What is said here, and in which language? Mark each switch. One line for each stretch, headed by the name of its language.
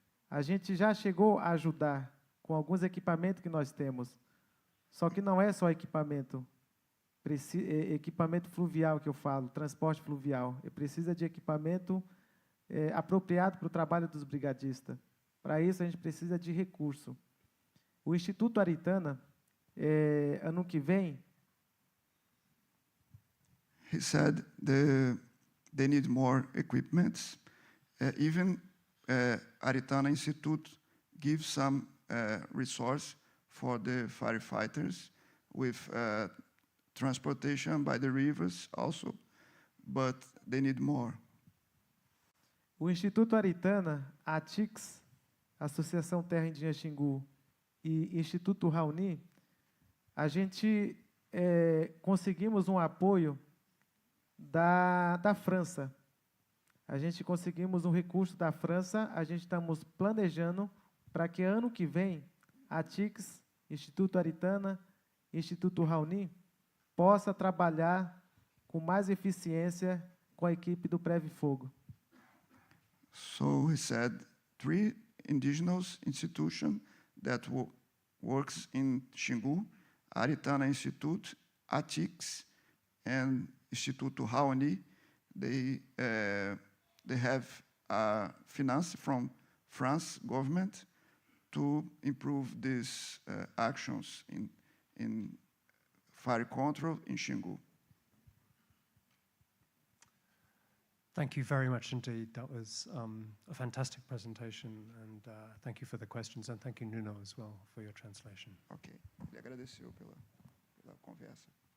Portuguese: A gente já chegou a ajudar com alguns equipamentos que nós temos, só que não é só equipamento, equipamento fluvial que eu falo, transporte fluvial. Precisa de equipamento apropriado para o trabalho dos brigadistas. Para isso, a gente precisa de recurso. O Instituto Aritana, ano que vem,
English: he said they need more equipments. Even Aritana Institute gives some resource for the firefighters with transportation by the rivers also, but they need more.
Portuguese: o Instituto Aritana, a ATIX, Associação Terra Indígena Xingu, e Instituto Raoni, a gente conseguimos um apoio da França. A gente conseguimos um recurso da França, a gente estamos planejando para que ano que vem a ATIX, Instituto Aritana, Instituto Raoni, possa trabalhar com mais eficiência com a equipe do Preve Fogo.
English: So he said 3 indigenous institutions that works in Xingu, Aritana Institute, ATIX, and Instituto Raoni. They have finance from France government to improve these actions in fire control in Xingu. Thank you very much indeed. That was a fantastic presentation, and thank you for the questions, and thank you, Nuno, as well, for your translation.
Portuguese: Ok, ele agradeceu pela conversa.